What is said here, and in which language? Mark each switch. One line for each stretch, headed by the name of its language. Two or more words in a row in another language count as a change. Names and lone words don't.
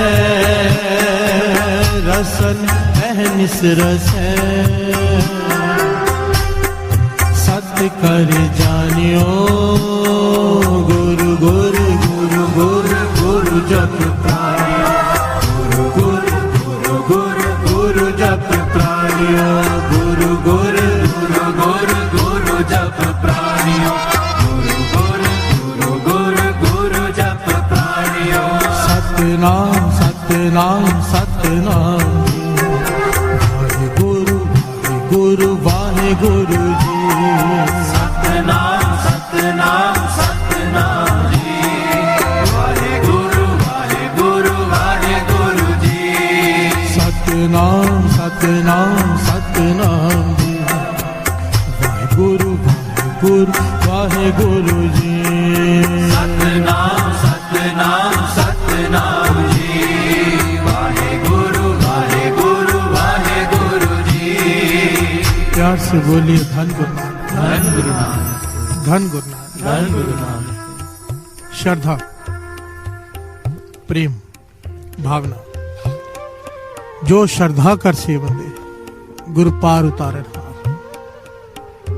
Punjabi: ਰਸਨ ਅਹਨਿਸ ਰਸ ਸਤਿ ਕਰ ਜਾਨਿਓ, ਗੁਰੂ ਗੁਰੂ ਗੁਰੂ ਗੁਰੂ ਗੁਰੂ ਜਪ ਪ੍ਰਾਣੀਓ, ਗੁਰੂ ਗੁਰੂ ਗੁਰੂ ਗੁਰੂ ਜਪ ਪ੍ਰਾਣੀਓ, ਗੁਰੂ ਗੁਰੂ ਗੁਰੂ ਗੁਰੂ ਗੁਰੂ ਜਪ ਪ੍ਰਾਣੀਓ, ਗੁਰੂ ਗੁਰੂ ਗੁਰੂ ਗੁਰੂ ਗੁਰੂ ਜਪ ਪ੍ਰਾਣੀਓ। सतनाम सतनाम सतनाम, वाहे गुरु वाहे गुरु जी। सतनाम सतनाम सतनाम जी, वाहे गुरु जी। सतनाम सतनाम सतनाम जी, वाहे गुरु वाहे गुरु जी। सतनाम सतनाम सतनाम जी, वाहे गुरु वाहे गुरु जी।
Hindi: प्यार से बोलिए धन गुरु नानक, धन गुरु नानक, धन गुरु नानक। धन गुरु नानक। श्रद्धा, प्रेम, भावना जो श्रद्धा कर सेवन दे, गुरु पार उतारे हार।